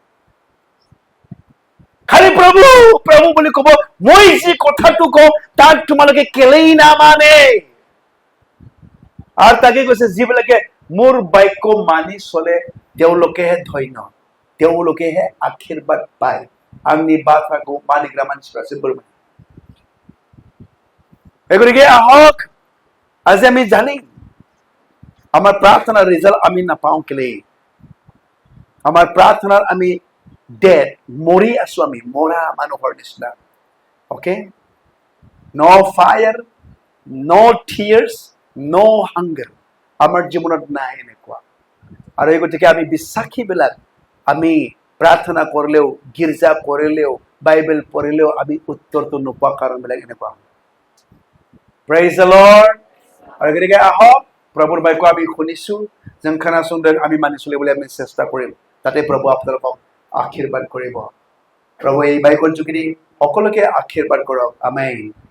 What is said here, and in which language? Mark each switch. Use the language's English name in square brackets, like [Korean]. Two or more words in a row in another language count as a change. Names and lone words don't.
[Assamese] খালি প্ৰভু প্ৰভু বুলি ক'ব মই যি কথাটো কওঁ তাক তোমালোকে কেলেই নামানে আৰু তাকে কৈছে যিবিলাকে মোৰ বাক্য মানি চলে তেওঁলোকেহে ধন্য তেওঁলোকেহে আশীৰ্বাদ পায় [Bodo] आंनि बाथ्राखौ मानिग्रा मानसिफ्रासो बोर मोनो [Assamese] গতিকে আহক আজি আমি জানি আমার প্রার্থনার রেজাল্ট আমি না পাও কেলে আমার প্রার্থনার আমি ডেড মরি আছো আমি মরা মানুহৰ নিচিনা [English] okay no fire no tears no hunger [Assamese] আমার জীবনত নাই এনেকুৱা আৰু এই গতিকে আমি বিশ্বাসীবিলাক আমি প্ৰাৰ্থনা কৰিলেও গীৰ্জা কৰিলেও বাইবেল পঢ়িলেও আমি উত্তৰটো নোপোৱা কাৰণবিলাক এনেকুৱা [English] praise the Lord [Assamese] আৰু গতিকে আহক প্ৰভুৰ বাক্য আমি শুনিছো যেন खोनासंदों আমি মানি চলিবলৈ আমি চেষ্টা কৰিম তাতে প্ৰভু আপোনালোকক আশীৰ্বাদ কৰিব প্ৰভু এই বাক্যৰ যোগেদি সকলোকে আশীৰ্বাদ কৰক আমেন